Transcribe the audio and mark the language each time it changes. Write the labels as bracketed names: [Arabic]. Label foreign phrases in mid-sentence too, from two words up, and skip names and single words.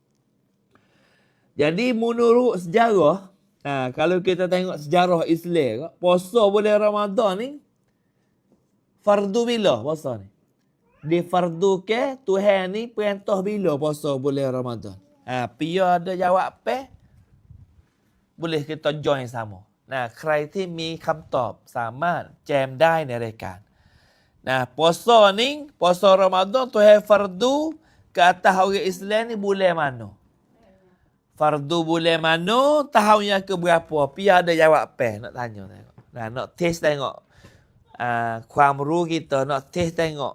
[Pattani Malay] Jadi menurut sejarah, kalau kita tengok sejarah Islam, puasa bulan Ramadan ni, fardu bila puasa ni? Difardu ke Tuhan ni perintah bila puasa bulan Ramadan? Pia ada jawab apa? Boleh kita join sama. [Thai] ใครที่มีคำตอบสามารถแจมได้ในรายการ [Pattani Malay] puasa ni, puasa Ramadan Tuhan fardu ke atas orang Islam ni bulan mana? Fardu bulan mana, tahun yang keberapa? Pia ada jawab apa? Nak tanya tengok. Nak test tengok. ความรู้ kita nak test tengok.